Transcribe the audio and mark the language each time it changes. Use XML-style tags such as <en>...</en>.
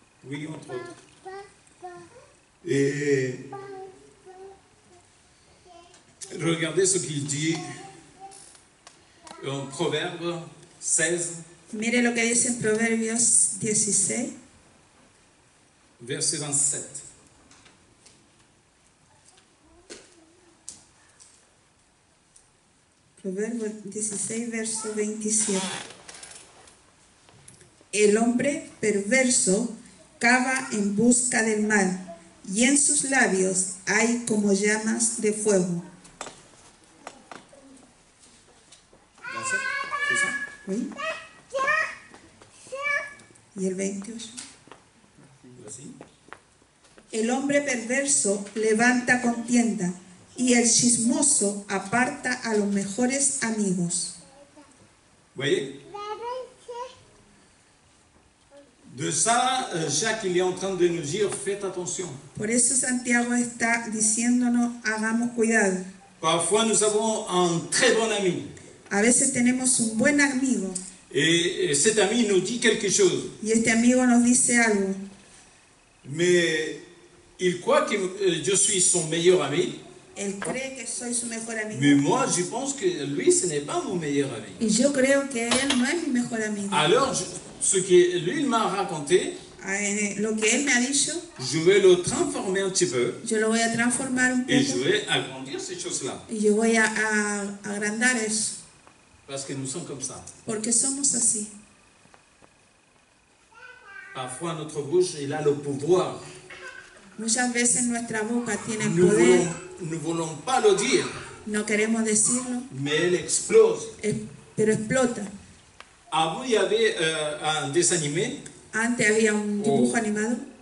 <fr>Oui, entre autres. Et regardez ce qu'il dit en Proverbe 16,</fr> <es>Mire lo que dice en Proverbios 16,</es> <fr>verset 27.</fr> <es>Proverbios 16, verso 27. El hombre perverso cava en busca del mal, y en sus labios hay como llamas de fuego.</es> <fr>27, c'est ça? ¿Oui?</fr> <es>Y el 28.</es> <fr>Voici.</fr> <es>El hombre perverso levanta contienda, y el chismoso aparta a los mejores amigos.</es> <fr>Voyez? De ça, Jacques, il est en train de nous dire, faites attention.</fr> <es>Por eso Santiago está diciéndonos, hagamos cuidado.</es> <fr>Parfois, nous avons un très bon ami.</fr> <es>A veces tenemos un buen amigo,</es> <fr>Et cet ami nous dit quelque chose.</fr> <es>y este amigo nos dice algo,</es> <fr>Mais il croit que je suis son meilleur ami.</fr> <es>él cree que soy su mejor amigo,</es> <fr>Mais moi, je pense que lui, ce n'est pas mon meilleur ami.</fr> <es>y yo creo que él no es mi mejor amigo.</es> <fr>Alors, ce que lui il m'a raconté,</fr> <es>Lo que él me ha dicho,</es> <fr>je vais le transformer un petit peu</fr> <es>yo lo voy a transformar un</es> <fr>et je</fr> <es>poco,</es> <fr>vais agrandir ces choses-là.</fr> <es>y yo voy a agrandar eso,</es> <fr>Parce que nous sommes comme ça.</fr> <es>porque somos así.</es> <fr>Parfois, notre bouche, il a le pouvoir.</fr> <es>Muchas veces nuestra boca tiene</es> <fr>Nous</fr> <es>poder,</es> <fr>ne voulons pas le dire,</fr> <es>no queremos decirlo,</es> <fr>mais elle explose.</fr> <es>pero explota.</es> <fr>Avant, il y avait un dessin animé</fr> <es>Antes había un dibujo animado</es>